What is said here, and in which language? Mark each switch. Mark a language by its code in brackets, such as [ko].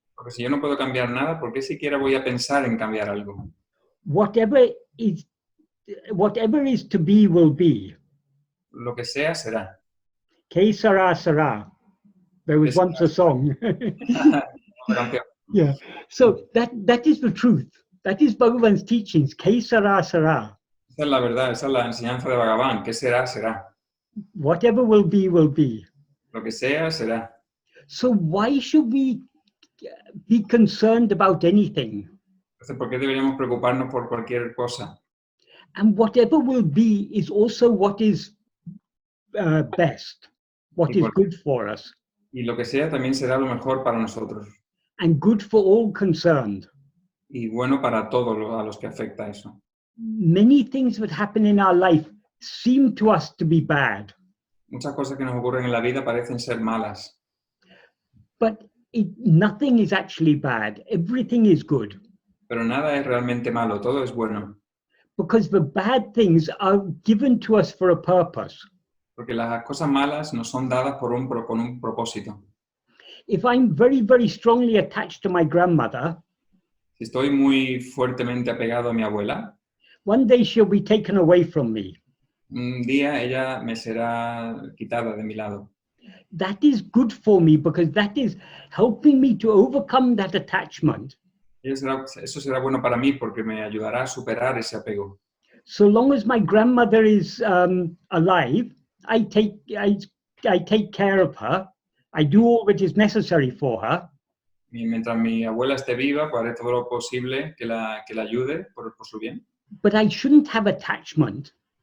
[es] Porque si yo no puedo cambiar nada, ¿por qué siquiera voy a pensar en cambiar algo? [en] Whatever is to be will be. [es] Lo que sea, será. Que sara sara. [en] There was once a song. Yeah. So that is the truth. That is Bhagavan's teachings. [es] Que sara sara. Esa es la verdad, esa es la enseñanza de Bhagavan. ¿Qué será? Será. [en] Whatever will be, will be. [es] Lo que sea, será. [en] So why should we be concerned about anything? [es] Entonces, ¿por qué deberíamos preocuparnos por cualquier cosa? [en] And whatever will be is also what is best, what is good for us, [es] Y lo que sea también será lo mejor para nosotros. [en] and good for all concerned. [es] Y bueno para todos a los que afecta eso. [en] Many things that happen in our life seem to us to be bad, [es] Muchas cosas que nos ocurren en la vida parecen ser malas. [en] but nothing is actually bad. Everything is good, [es] Pero nada es realmente malo, todo es bueno. [en] because the bad things are given to us for a purpose. [es] Porque las cosas malas nos son dadas con un propósito. [en] If I'm very, very strongly attached to my grandmother, [es] Si estoy muy fuertemente apegado a mi abuela, [en] one day she'll be taken away from me. [es] un día ella me será quitada de mi lado. [en] That is good for me because that is helping me to overcome that attachment. [es] Eso será bueno para mí porque me ayudará a superar ese apego. [en] So long as my grandmother is alive, I take care of her. I do all that is necessary for her. [es] Y mientras mi abuela esté viva, pues haré todo lo posible que la ayude por su bien. [en] But I shouldn't have attachment.